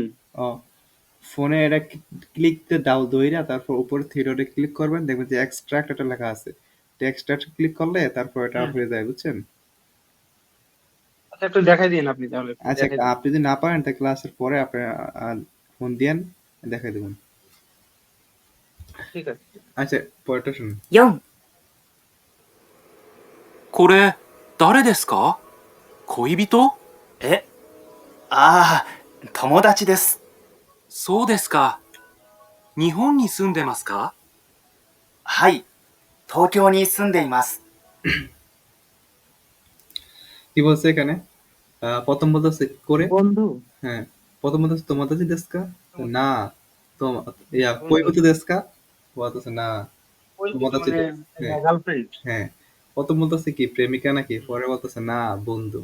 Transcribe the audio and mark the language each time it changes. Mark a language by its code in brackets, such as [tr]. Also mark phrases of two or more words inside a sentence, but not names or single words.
[bn] ও, ফোনে এটা ক্লিকতে দাও দইরা, তারপর উপরে [en] three dot [bn] ক্লিক করবেন, দেখবেন যে এক্সট্রাক্ট এটা লেখা আছে। এক্সট্রাক্ট ক্লিক করলে তারপর এটা হয়ে যায়, বুঝছেন? আচ্ছা, একটু দেখাই দিন আপনি, তাহলে একটু আচ্ছা, দেখাই দিন। আপনি যদি না পারেন তাহলে ক্লাসের পরে আপনি ফোন দিয়েন, দেখাই দেবেন। ঠিক আছে। আচ্ছা, পরেরটা শুনুন। [ja] 4、これ、誰ですか？恋人？え、ああ、友達です。そうですか。日本に住んでますか？はい、東京に住んでいます。 [bn] কি বলছে এখানে? প্রথম বলতেছে করে, বন্ধু। হ্যাঁ, প্রথম বলতেছে [ja] 友達ですか, [bn] না, [ja] 恋人ですか, [bn] বলতেছে না, তোমাদাচি মানে দেস, হ্যাঁ গার্লফ্রেন্ড। হ্যাঁ। প্রথম বলতেছে কি প্রেমিকা নাকি, পরে বলতেছে না, বন্ধু।